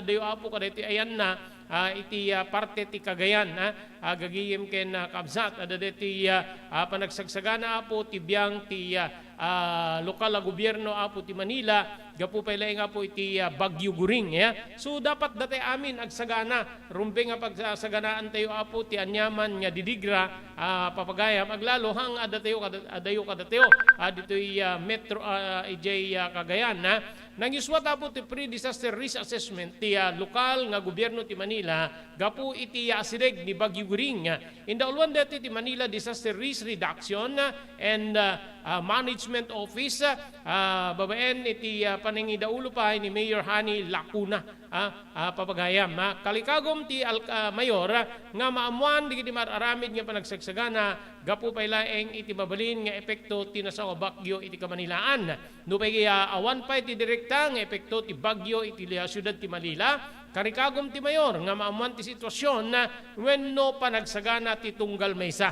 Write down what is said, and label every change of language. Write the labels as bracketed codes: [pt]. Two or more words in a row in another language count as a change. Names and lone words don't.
[ilo] adayo apo kadeti ayan na iti parte ti Cagayan gagayem ken kamsat ada deti panagsagsagana apo ti biyang ti lokal na gobyerno apo ti Manila gapu pa ilay nga po iti Bagyo Guring so dapat dati amin agsagana rumbe nga pagsaganaan tayo apo ti anyaman nga didigra papagayam aglalo hang adayo kadatayo dito metro ijay Cagayan nangiswat apo ti [en] pre-disaster risk [ilo] assessment ti lokal nga gobyerno ti Manila gapu iti asideg ni Bagyo Guring indaulwan dati ti Manila Disaster Risk Reduction and Management Office babaen iti panangidaulo pa ni Mayor Hani Lacuna papagayam kalikagom ti mayor nga maamuan di mararamid nga panagsagsagana gapu pa ilaeng iti mabalin nga epekto ti nasawa bagyo iti Kamanilaan no pay awan pa iti direkta nga epekto ti bagyo iti syudad ti Manila karikagom ti mayor nga maamuan ti sitwasyon na wenno panagsagana ti tunggal maysa.